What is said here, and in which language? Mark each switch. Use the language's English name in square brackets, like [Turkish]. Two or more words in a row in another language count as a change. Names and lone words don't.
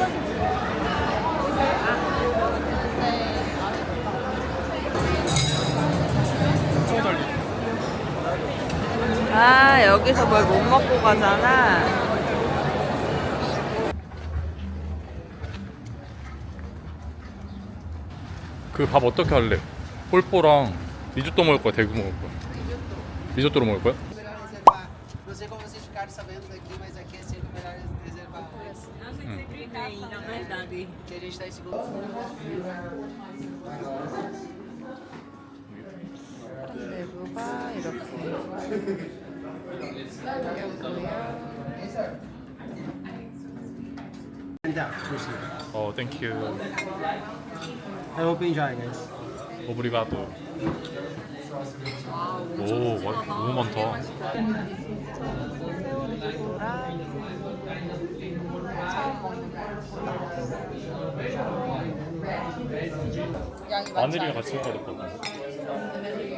[Korean] 아, 여기서 뭘 못 먹고 가잖아. 그 밥 어떻게 할래? 폴뽀랑 리조또 먹을 거야? 대구 먹을 거야? 리조또로 먹을 거야? [Portuguese] Não sei como vocês ficaram sabendo daqui, mas aqui é sempre melhor reservar antes. Que a gente tá em segundo. [Korean] 내부가 이렇게. 어, 땡큐. [English] I hope you enjoy, guys. [Korean] 오브리가도. 오, 너무 많다. 마늘이랑 같이 먹어야 될 것 같아.